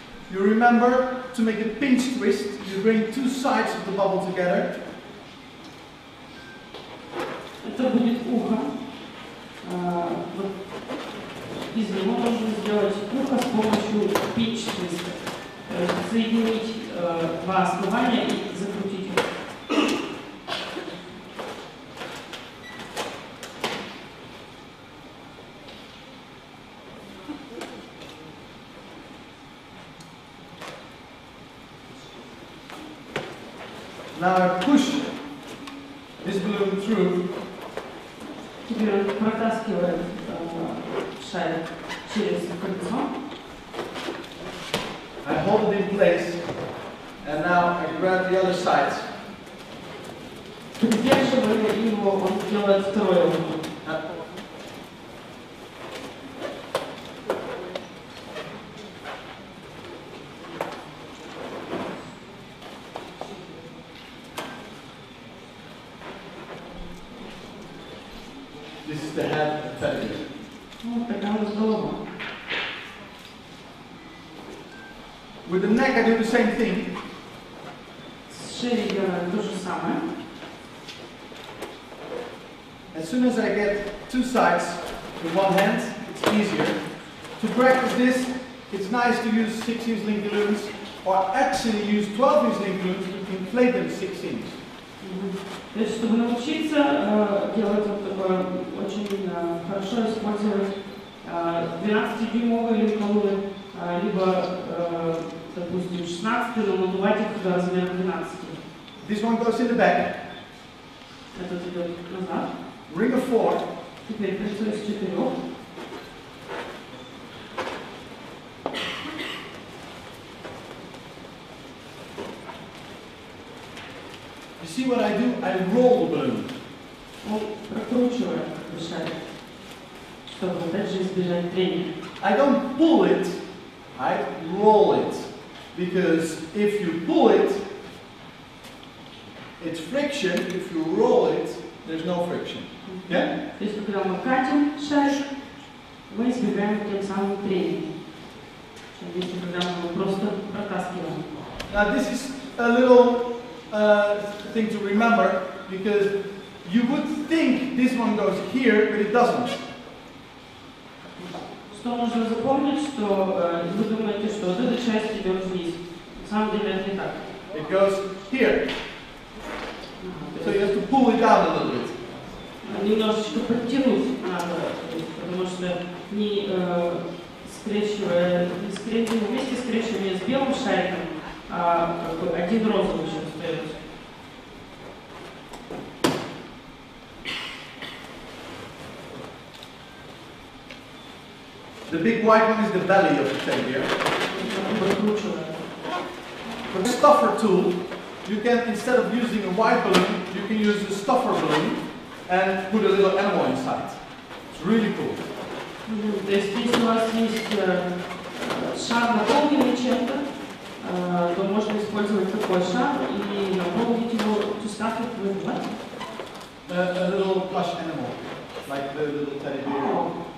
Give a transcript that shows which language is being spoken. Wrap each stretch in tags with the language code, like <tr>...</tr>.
<en>You remember to make a pinch twist. You bring two sides of the bubble together.</en> <ru>Это будет ухо. Вот из него можно сделать ухо с помощью pinch twist. Соединить два основания и закрутить их.</ru> <en>Now I push this balloon through.</en> <ru>Теперь он протаскивает шарик через кольцо.</ru> <en>I hold it in place, and now I grab the other side.</en> <ru>Придерживая его, он делает второе ухо.</ru> <en>This is the head of the teddy bear.</en> <ru>Вот такая вот голова.</ru> <en>With the neck I do the same thing.</en> <ru>С шеей делаем то же самое.</ru> <en>As soon as I get two sides with one hand, it's easier. To practice this, it's nice to use 6-inch link balloons, or actually use 12-inch link balloons to inflate them 6 inches.</en> <ru>То есть, чтобы научиться делать вот такое, очень хорошо использовать 12-дюймовые линколы, либо, допустим, 16, но надувать их до размера 12.</ru> <en>This one goes in the back.</en> <ru>Этот идет назад.</ru> <en>Ring of 4.</en> <ru>Теперь кольцо из 4.</ru> <en>You see what I do? I roll the balloon.</en> <ru>Он прокручивает шарик, чтобы опять же избежать трения.</ru> <en>I don't pull it, right? Roll it. Because if you pull it, it's friction. If you roll it, there's no friction. Yeah?</en> <ru>То есть, когда мы катим шарик, мы избегаем тем самым трения. Если когда мы его просто протаскиваем.</ru> <en>Now this is a little thing to remember, because you would think this one goes here, but it doesn't.</en> <ru>Что нужно запомнить, что вы думаете, что вот эта часть идет вниз. На самом деле это не так.</ru> <en>It goes here. So you have to pull it down a little bit.</en> <ru>Немножечко подтянуть надо, потому что не скрещивая, вместе скрещивание с белым шариком, а как бы один розовый еще остается.</ru> <en>The big white one is the belly of the teddy bear. For the stuffer tool, you can, instead of using a white balloon, you can use a stuffer balloon and put a little animal inside. It's really cool.</en> <ru>То есть, если у вас есть шар, наполненный чем-то, то можно использовать такой шар и наполнить его,</ru> <en>to stuff it with what? A little plush animal, like the little teddy bear.</en>